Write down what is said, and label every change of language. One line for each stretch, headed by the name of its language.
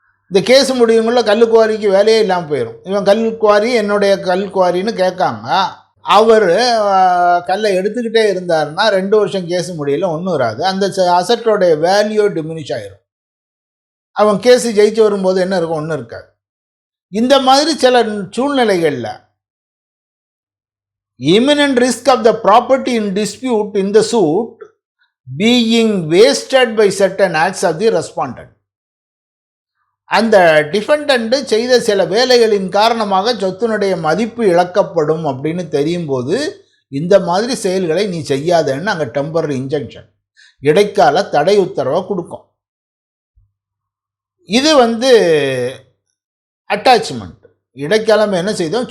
Tamil: இந்த கேஸ் முடியுங்குள்ள கல் குவாரிக்கு வேலையே இல்லாமல் போயிடும். இவன் கல் குவாரி என்னுடைய கல் குவாரின்னு கேட்காங்க. அவர் கல்லை எடுத்துக்கிட்டே இருந்தாருன்னா 2 வருஷம் கேஸ் முடியல, ஒன்றும் வராது. அந்த அசட்டோடைய வேல்யூ டிமினிஷ் ஆகிரும். அவன் கேஸு ஜெயிச்சு வரும்போது என்ன இருக்கும்? ஒன்றும் இருக்காது. இந்த மாதிரி சில சூழ்நிலைகளில்
English: imminent risk of the property in dispute in the suit being wasted by certain acts of the respondent.
Tamil: அந்த டிஃபெண்டன்ட் செய்த சில வேலைகளின் காரணமாக சொத்தினுடைய மதிப்பு இழக்கப்படும் அப்படின்னு தெரியும் போது இந்த மாதிரி செயல்களை நீ செய்யாதன்னு அங்கே டெம்பரரி இன்ஜெக்ஷன், இடைக்கால தடை உத்தரவை கொடுக்கும். இது வந்து அட்டாச்மெண்ட். இடைக்காலம் என்ன செய்தோம்?